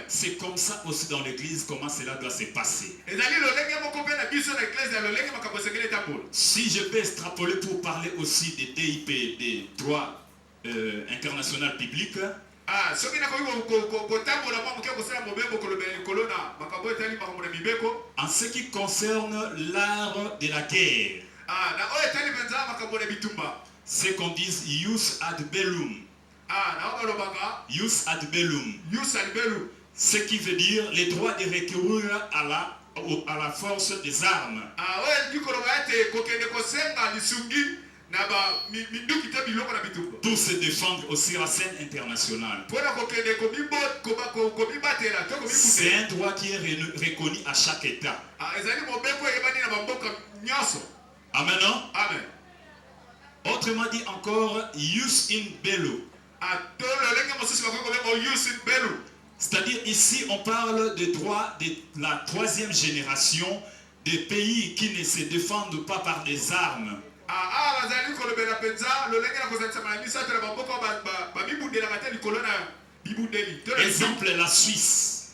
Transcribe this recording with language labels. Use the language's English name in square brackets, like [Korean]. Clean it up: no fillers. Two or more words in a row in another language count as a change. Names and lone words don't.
[French] C'est comme ça aussi dans l'église, comment cela doit se passer. Si je peux extrapoler pour parler aussi des DIP, des droits internationaux publics, en ce qui concerne l'art de la guerre, c'est qu'on dit [Latin] ius ad bellum. Ius ad bellum. [French] Ce qui veut dire les droits de recourir à la force des armes. Pour se défendre aussi à la scène internationale. C'est un droit qui est reconnu à chaque État. Amen. Amen. Autrement dit encore, [Latin] ius in bello. [French] C'est-à-dire ici on parle des droits de la 3e génération des pays qui ne se défendent pas par des armes. Exemple, la Suisse.